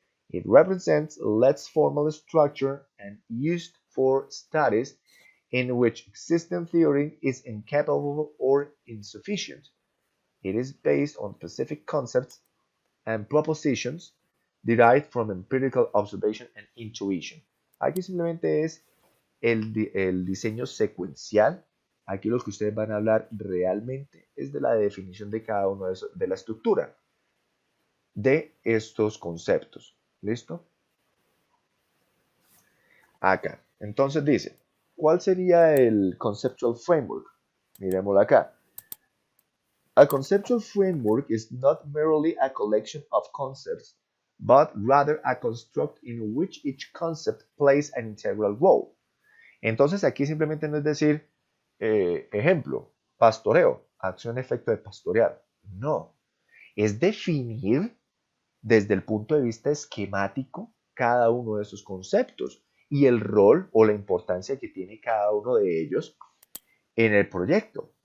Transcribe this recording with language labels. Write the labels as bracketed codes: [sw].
[en] It represents less formal structure and used for studies in which existing theory is incapable or insufficient. It is based on specific concepts and propositions derived from empirical observation and intuition. [es] Aquí simplemente es el diseño secuencial. Aquí lo que ustedes van a hablar realmente es de la definición de cada uno de la estructura de estos conceptos. ¿Listo? Acá. Entonces dice, ¿cuál sería el conceptual framework? Miremoslo acá. [en] A conceptual framework is not merely a collection of concepts, but rather a construct in which each concept plays an integral role. [es] Entonces aquí simplemente no es decir, ejemplo, pastoreo, acción-efecto de pastorear. No, es definir desde el punto de vista esquemático cada uno de esos conceptos y el rol o la importancia que tiene cada uno de ellos en el proyecto.